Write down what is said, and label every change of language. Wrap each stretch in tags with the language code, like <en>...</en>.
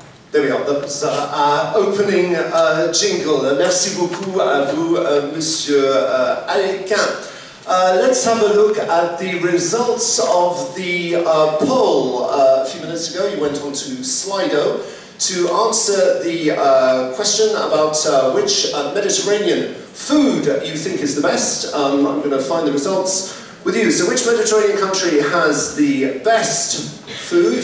<en>There we are, that's our opening jingle.</en> <fr>Merci beaucoup à vous, Monsieur Alequin.</fr> <en>Let's have a look at the results of the poll. A few minutes ago, you went on to Slido to answer the question about which Mediterranean food you think is the best. I'm going to find the results with you. So which Mediterranean country has the best food?</en>